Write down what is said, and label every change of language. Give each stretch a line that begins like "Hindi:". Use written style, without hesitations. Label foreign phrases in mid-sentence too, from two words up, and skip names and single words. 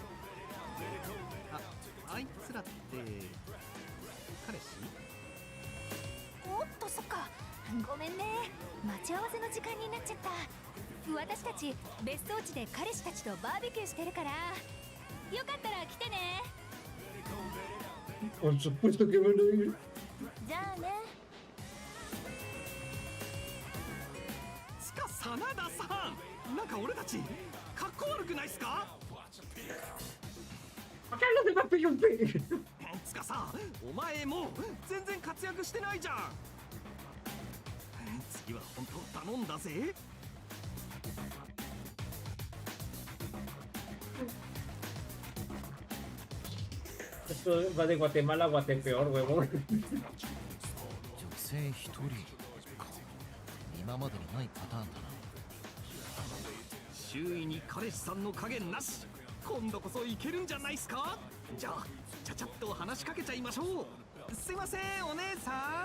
Japanese: あいつらって彼氏？おっと、そっか、ごめんね。待ち合わせの時間になっちゃった。私たち別荘地で彼氏たちとバーベキューしてるから、よかったら来てね。
Spanish: Por supuesto que van a ir.
Japanese: じゃあね。つか真田さん、なんか俺たちかっこ悪くないっすか？
Spanish: Acá los demás pillan pe.
Japanese: つかさ、お前もう全然活躍してないじゃん。次は本当頼んだぜ。
Spanish: Esto va de Guatemala a Guatepeor, huevón.
Japanese: 女性一人か。今までにないパターンだな。周囲に彼氏さんの影なし。今度こそいけるんじゃないっすか。じゃあちゃちゃっと話しかけちゃいましょう。すいませんお姉さん。